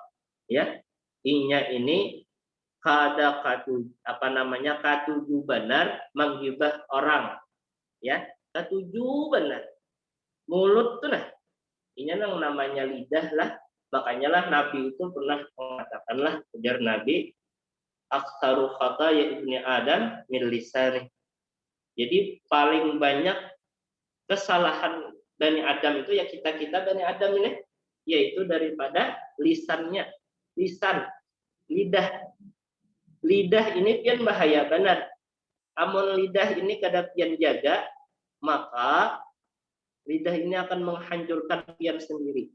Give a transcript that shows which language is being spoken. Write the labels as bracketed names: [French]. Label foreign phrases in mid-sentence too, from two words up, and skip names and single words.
[Banjar] Ya, inya ini kada katuju katuju benar menghibah orang. Ya, katuju benar mulut tuh nah ini yang namanya lidah lah, makanya lah Nabi itu pernah mengatakan lah, ujar Nabi [Arabic] أكثر خطايا ابن آدم من لسانه. [Banjar] Jadi paling banyak kesalahan Bani Adam itu ya kita Bani Adam ini yaitu daripada lisannya. Lidah ini pian bahaya benar. Amun lidah ini kada pian jaga, maka lidah ini akan menghancurkan pian sendiri.